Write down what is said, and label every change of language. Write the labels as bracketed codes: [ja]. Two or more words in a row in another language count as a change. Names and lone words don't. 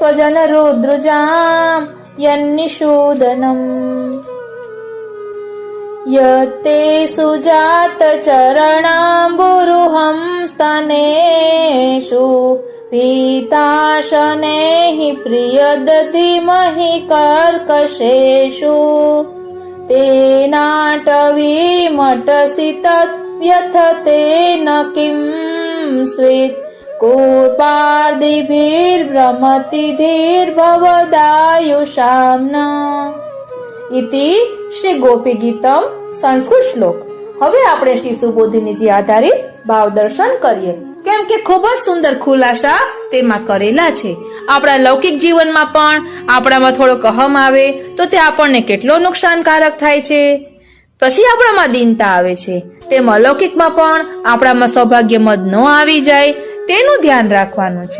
[sa] स्वजनरुद्रुजाम् यन्निषूदनम् यत्ते सुजात चरणाम्बुरुहं स्तनेषु पीताशनैः प्रियदधिमहि कर्कशेषु तेनाटवीमटसि तद्व्यथतेन किं स्वेत् कूर्पार्दिभिर्भ्रमति धीर्भवदायुषाम्न इति श्री गोपी गीतम संस्कृत श्लोक। [gu] હવે આપણે શ્રી સુબોધિનીજી આધારિત ભાવ દર્શન કરીએ, કેમ કે ખૂબ જ સુંદર ખુલાસા તેમાં કરેલા છે. આપણા લૌકિક જીવનમાં પણ આપણામાં થોડોક અહમ આવે તો તે આપણને કેટલો નુકસાનકારક થાય છે. પછી આપણામાં દીનતા આવે છે, તેમ અલૌકિકમાં પણ આપણામાં સૌભાગ્યમદ ન આવી જાય તેનું ધ્યાન રાખવાનું છે.